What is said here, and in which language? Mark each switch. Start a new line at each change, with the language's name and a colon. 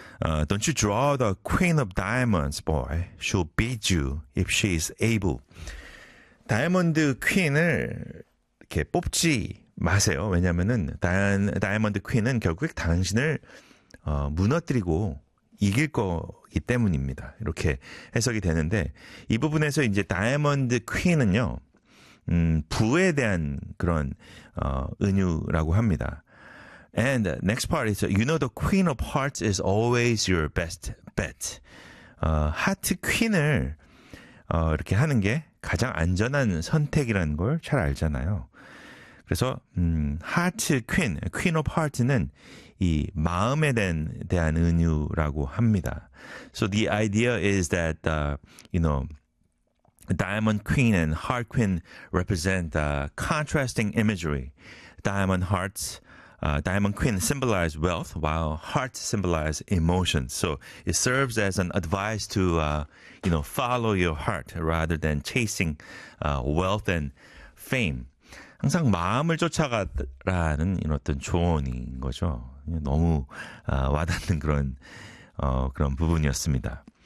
English: Don't you draw the queen of diamonds, boy? She'll beat you if she's able.
Korean: 다이아몬드 퀸을 이렇게 뽑지 마세요. 왜냐하면은 다이아몬드 퀸은 결국 당신을 무너뜨리고 이길 거기 때문입니다. 이렇게 해석이 되는데 이 부분에서 이제 다이아몬드 퀸은요 부에 대한 그런 은유라고 합니다.
English: And next part is you know the queen of hearts is always your best bet.
Korean: 하트 퀸을 이렇게 하는 게 가장 안전한 선택이라는 걸 잘 알잖아요. 그래서 하트 퀸, 퀸 오브 하트는 이 마음에 대한 은유라고 합니다.
English: So the idea is that you know, diamond queen and heart queen represent contrasting imagery. Diamond hearts, diamond queen symbolize wealth, while hearts symbolize emotions. So it serves as an advice to you know, follow your heart rather than chasing wealth and fame.
Korean: 항상 마음을 쫓아가라는 이런 어떤 조언인 거죠. 너무 와닿는 그런 그런 부분이었습니다.